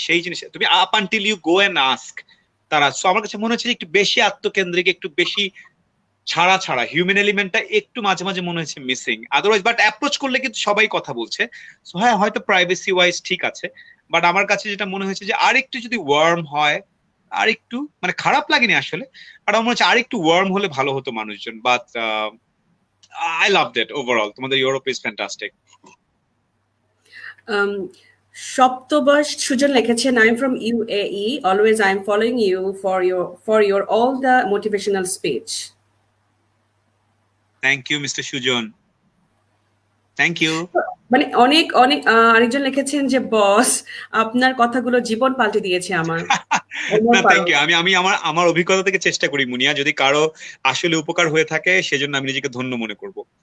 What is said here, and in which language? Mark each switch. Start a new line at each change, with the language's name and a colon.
Bangla: সেই জিনিস তুমি
English: up until you go and ask
Bangla: তারা। সো আমার কাছে মনে হচ্ছে যে একটু বেশি আত্মকেন্দ্রিক, একটু বেশি ছাড়া হিউম্যান এলিমেন্টটা একটু মাঝে মাঝে মনে হচ্ছে মিসিং। আদারওয়াইজ বাট অ্যাপ্রোচ করলে কিন্তু সবাই কথা বলছে। সো হ্যাঁ, হয়তো প্রাইভেসি ওয়াইজ ঠিক আছে, বাট আমার কাছে যেটা মনে হয়েছে যে আরেকটু যদি ওয়ার্ম হয়, আরেকটু, মানে খারাপ লাগেনি আসলে, বাট আমার মনে হচ্ছে আরেকটু ওয়ার্ম হলে ভালো হতো মানুষজন।
English: But I loved it overall.
Bangla: তোমাদের ইউরোপ
English: is fantastic. Saptabarsha Sujan
Bangla: লিখেছেন,
English: I am from UAE. Always I am following you for your all the motivational speech. Thank you mister Sujan, thank you.
Bangla: মানে অনেক অনেক আরেকজন লিখেছেন যে বস আপনার কথাগুলো জীবন পাল্টে দিয়েছে আমার। না থ্যাংক ইউ, আমি আমি আমার আমার অভিজ্ঞতা থেকে চেষ্টা করি মুনিয়া, যদি কারো আসলে উপকার হয়ে থাকে সেজন্য আমি নিজেকে ধন্য মনে করব।